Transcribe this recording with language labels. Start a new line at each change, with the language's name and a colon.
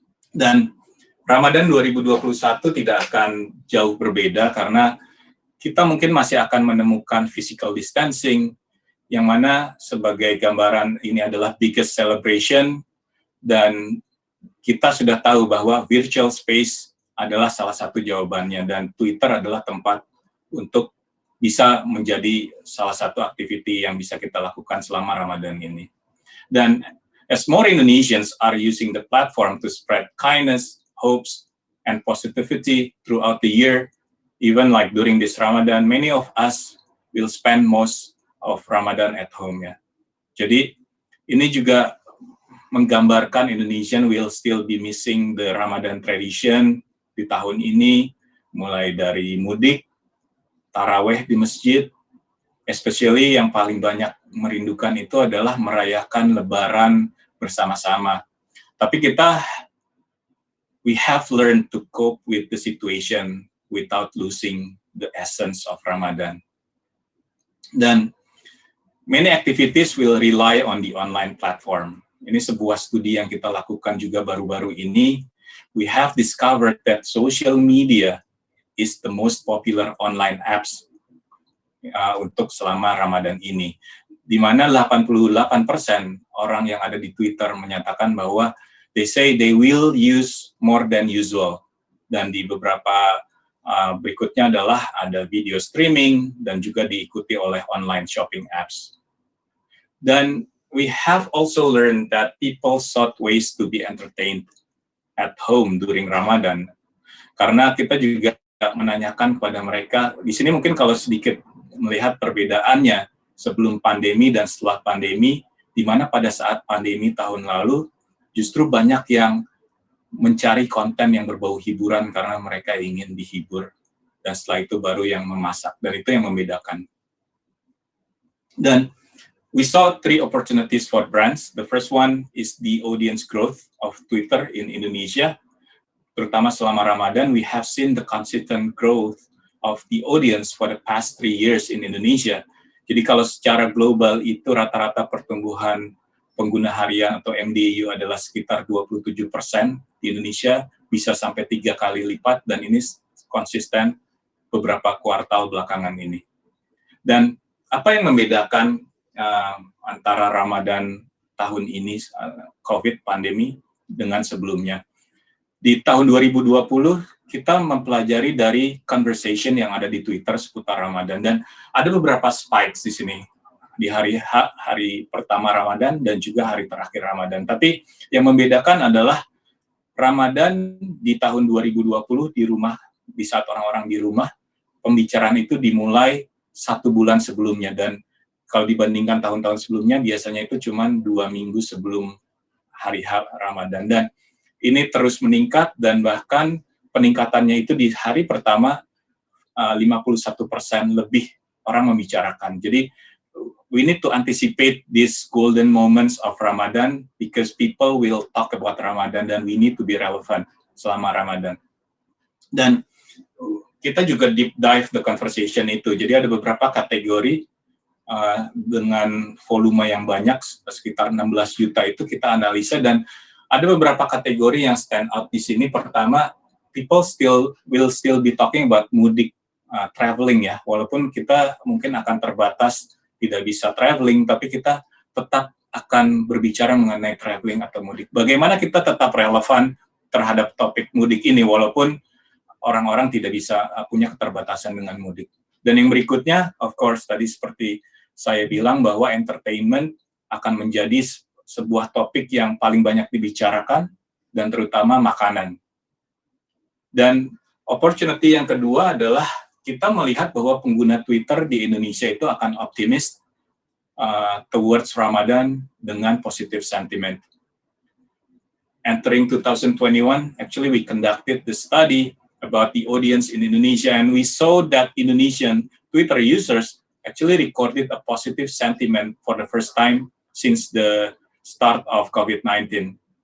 Indonesian: Dan Ramadan 2021 tidak akan jauh berbeda karena kita mungkin masih akan menemukan physical distancing, yang mana sebagai gambaran ini adalah
English: biggest celebration,
Indonesian: dan kita sudah tahu bahwa virtual space adalah salah satu jawabannya, dan Twitter adalah tempat untuk bisa menjadi salah satu activity yang bisa kita lakukan selama Ramadan ini.
English: Dan as more Indonesians are using the platform to spread kindness, hopes, and positivity throughout the year, even like during this Ramadan, many of us will spend most of Ramadan at home ya.
Indonesian: Jadi ini juga menggambarkan
English: Indonesian will still be missing the Ramadan tradition
Indonesian: di tahun ini, mulai dari mudik, taraweh di masjid, especially yang paling banyak merindukan itu adalah merayakan Lebaran bersama-sama.
English: Tapi we have learned to cope with the situation without losing the essence of Ramadan. Dan many activities will rely on the online platform.
Indonesian: Ini sebuah studi yang kita lakukan juga baru-baru ini.
English: We have discovered that social media is the most popular online apps
Indonesian: untuk selama Ramadan ini. Di mana 88% orang yang ada di Twitter menyatakan bahwa
English: they say they will use more than usual.
Indonesian: Dan di beberapa berikutnya adalah ada video streaming dan juga diikuti oleh online shopping apps.
English: Dan we have also learned that people sought ways to be entertained at home during Ramadan.
Indonesian: Karena kita juga menanyakan kepada mereka, di sini mungkin kalau sedikit melihat perbedaannya sebelum pandemi dan setelah pandemi, di mana pada saat pandemi tahun lalu, justru banyak yang mencari konten yang berbau hiburan karena mereka ingin dihibur, dan setelah itu baru yang memasak, dan itu yang membedakan.
English: Dan we saw 3 opportunities for brands. The first one is the audience growth of Twitter in Indonesia.
Indonesian: Terutama selama Ramadan,
English: we have seen the consistent growth of the audience for the past 3 years in Indonesia.
Indonesian: Jadi kalau secara global itu rata-rata pertumbuhan pengguna harian atau MDU adalah sekitar 27%, di Indonesia bisa sampai 3 kali lipat, dan ini konsisten beberapa kuartal belakangan ini. Dan apa yang membedakan antara Ramadan tahun ini, COVID pandemi, dengan sebelumnya? Di tahun 2020, kita mempelajari dari conversation yang ada di Twitter seputar Ramadan, dan ada beberapa spikes di sini, di hari pertama Ramadan dan juga hari terakhir Ramadan. Tapi yang membedakan adalah Ramadan di tahun 2020 di rumah, di saat orang-orang di rumah, pembicaraan itu dimulai 1 bulan sebelumnya, dan kalau dibandingkan tahun-tahun sebelumnya, biasanya itu cuma 2 minggu sebelum hari Ramadan. Dan ini terus meningkat, dan bahkan peningkatannya itu di hari pertama 51% lebih orang membicarakan.
English: Jadi, we need to anticipate these golden moments of Ramadan because people will talk about Ramadan, dan we need to be relevant
Indonesian: selama Ramadan. Dan kita juga
English: deep dive the conversation
Indonesian: itu. Jadi ada beberapa kategori dengan volume yang banyak, sekitar 16 juta itu kita analisa, dan ada beberapa kategori yang stand out di sini. Pertama,
English: people will still be talking about mudik,
Indonesian: traveling ya, walaupun kita mungkin akan terbatas, tidak bisa traveling, tapi kita tetap akan berbicara mengenai traveling atau mudik. Bagaimana kita tetap relevan terhadap topik mudik ini, walaupun orang-orang tidak bisa punya keterbatasan dengan mudik. Dan yang berikutnya, of course, tadi seperti saya bilang bahwa entertainment akan menjadi sebuah topik yang paling banyak dibicarakan, dan terutama makanan. Dan opportunity yang kedua adalah kita melihat bahwa pengguna Twitter di Indonesia itu akan optimis
English: towards Ramadan
Indonesian: dengan
English: positive sentiment. Entering 2021, actually we conducted the study about the audience in Indonesia, and we saw that Indonesian Twitter users actually recorded a positive sentiment for the first time since the start of COVID-19.